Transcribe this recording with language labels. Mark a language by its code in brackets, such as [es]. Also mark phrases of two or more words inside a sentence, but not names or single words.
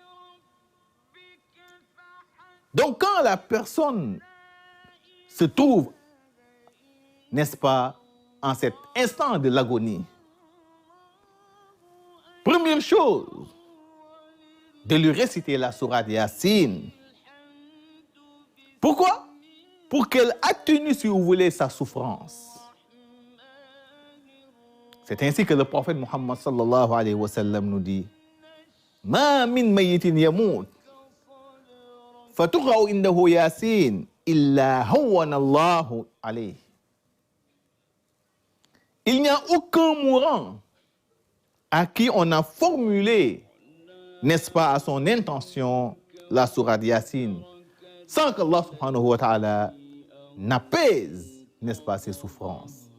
[fr] Donc, quand la personne se trouve, n'est-ce pas, en cet instant de l'agonie, première chose, de lui réciter la sourate Yassine. Pourquoi? Pour qu'elle atténue, si vous voulez, sa souffrance. C'est ainsi que le prophète Muhammad [ar] صلى الله عليه وسلم [fr] nous dit [ar] ما من ميت يموت فتقرأ عنده يس إلا هون الله عليه. [fr] Il n'y a aucun mourant à qui on a formulé, n'est-ce pas, à son intention, la sourate Yasin, sans qu'Allah [ar] سبحانه وتعالى [fr] n'apaise, n'est-ce pas, ses souffrances.